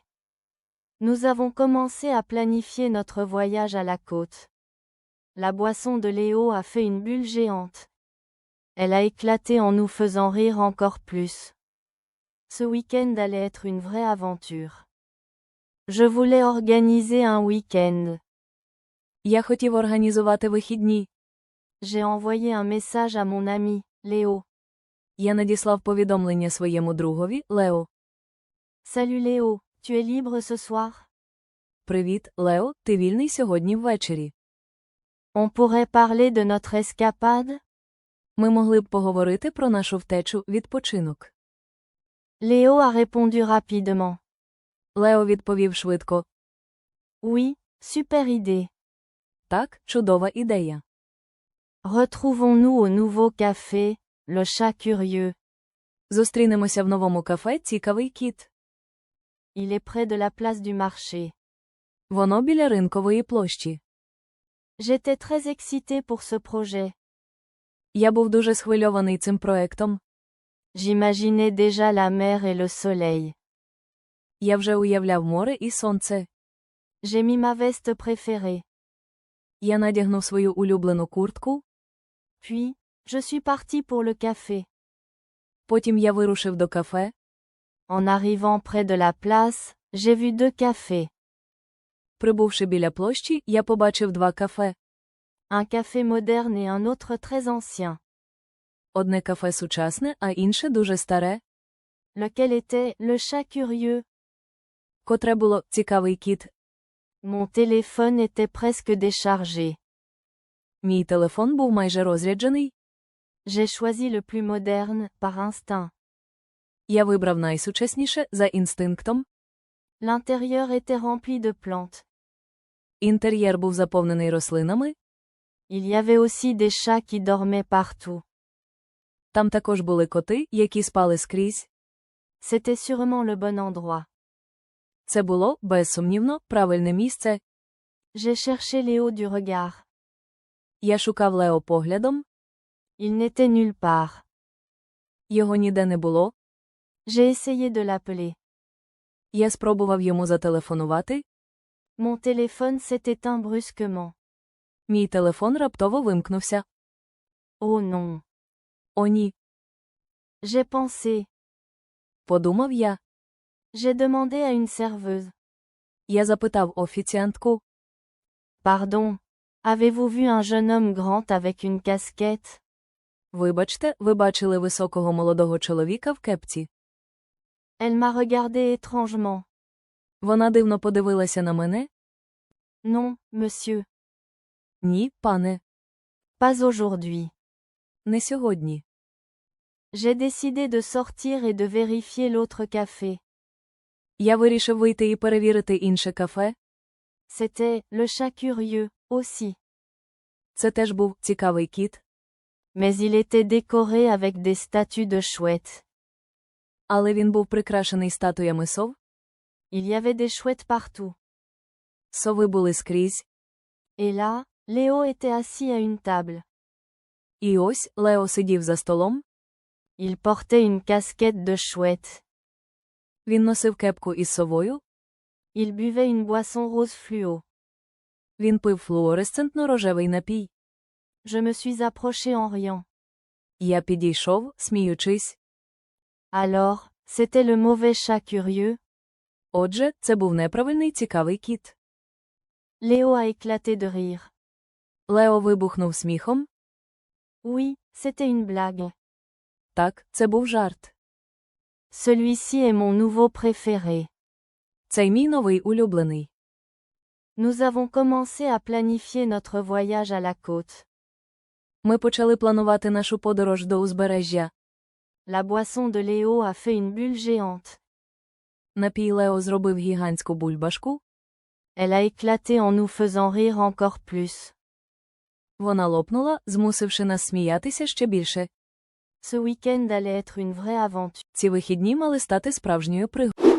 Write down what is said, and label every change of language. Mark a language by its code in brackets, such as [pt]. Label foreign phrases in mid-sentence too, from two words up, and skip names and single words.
[fr] Nous avons commencé à planifier notre voyage à la côte. La boisson de Léo a fait une bulle géante. Elle a éclaté en nous faisant rire encore plus. Ce week-end allait être une vraie aventure. Je voulais organiser un week-end. [uk] Я хотів організувати вихідні. [fr] J'ai envoyé un message à mon ami, Léo. [uk] Я надіслав повідомлення своєму другові, Лео. [fr] Salut Léo, tu es libre ce soir? [uk] Привіт, Лео, ти вільний сьогодні ввечері? [fr] On pourrait parler de notre escapade? [uk] Ми могли б поговорити про нашу втечу, відпочинок. [fr] Léo a répondu rapidement. [uk] Лео відповів швидко. [fr] Oui, super idée. [uk] Так, чудова ідея. [fr] Retrouvons-nous au nouveau café, le Chat Curieux. [uk] Зустрінемося в новому кафе «Цікавий кіт». [fr] Il est près de la place du marché. [uk] Воно біля ринкової площі. [fr] J'étais très excitée pour ce projet. [uk] Я був дуже схвильований цим проектом. [fr] J'imaginais déjà la mer et le soleil. [uk] Я вже уявляв море і сонце. [fr] J'ai mis ma veste préférée. [uk] Я надягнув свою улюблену куртку. [fr] Puis, je suis partie pour le café. [uk] Потім я вирушив до кафе. [fr] En arrivant près de la place, j'ai vu deux cafés. [uk] Прибувши біля площі, я побачив два кафе. [fr] Un café moderne et un autre très ancien. [uk] Одне кафе сучасне, а інше дуже старе. [fr] Lequel était le Chat Curieux? [uk] Котре було «Цікавий кіт». [fr] Mon téléphone était presque déchargé. [uk] Мій телефон був майже розряджений. [fr] J'ai choisi le plus moderne, par instinct. [uk] Я вибрав найсучасніше, за інстинктом. [fr] L'intérieur était rempli de plantes. [uk] Інтер'єр був заповнений рослинами. [fr] Il y avait aussi des chats qui dormaient partout. [uk] Там також були коти, які спали скрізь. [fr] C'était sûrement le bon endroit. [uk] Це було, безсумнівно, правильне місце. [fr] J'ai cherché Léo du regard. [uk] Я шукав Лео поглядом. [fr] Il n'était nulle part. [uk] Його ніде не було. [fr] J'ai essayé de l'appeler. [uk] Я спробував йому зателефонувати. [fr] Mon téléphone s'est éteint brusquement. [uk] Мій телефон раптово вимкнувся. [fr] Oh non. [uk] О ні. [fr] J'ai pensé. [uk] Подумав я. [fr] J'ai demandé à une serveuse. [uk] Я запитав офіціантку. [fr] Pardon. Avez-vous vu un jeune homme grand avec une casquette? [uk] Вибачте, ви бачили високого молодого чоловіка в кепці? [fr] Elle m'a regardé étrangement. [uk] Вона дивно подивилася на мене. [fr] Non, monsieur. [uk] Ні, пане. [fr] Pas aujourd'hui. [uk] Не сьогодні. [fr] J'ai décidé de sortir et de vérifier l'autre café. [uk] Я вирішив вийти і перевірити інше кафе. [fr] C'était le chat curieux, aussi. [uk] Це теж був цікавий кіт. [fr] Mais il était décoré avec des statues de chouettes. [uk] Але він був прикрашений статуями сов. [fr] Il y avait des chouettes partout. [uk] Сови були скрізь. [fr] Et là, Léo était assis à une table. [uk] І ось Лео сидів за столом. [fr] Il portait une casquette de chouette. [uk] Він носив кепку із совою. [fr] Il buvait une boisson rose fluo. [uk] Він пив флуоресцентно-рожевий напій. [fr] Je me suis approché en riant. [uk] Я підійшов, сміючись. [fr] Alors, c'était le mauvais chat curieux. [uk] Отже, це був неправильний цікавий кіт. [fr] Léo a éclaté de rire. [uk] Лео вибухнув сміхом. [fr] Oui, c'était une blague. [uk] Так, це був жарт. [fr] Celui-ci est mon nouveau préféré. [uk] Цей мій новий улюблений. [fr] Nous avons commencé à planifier notre voyage à la côte. [uk] Ми почали планувати нашу подорож до узбережжя. [fr] La boisson de Léo a fait une bulle géante. [uk] Напій Лео зробив гігантську бульбашку. [fr] Elle a éclaté en nous faisant rire encore plus. [uk] Вона лопнула, змусивши нас сміятися ще більше. [fr] Ce week-end allait être une vraie aventure. [uk] Ці вихідні мали стати справжньою пригодою.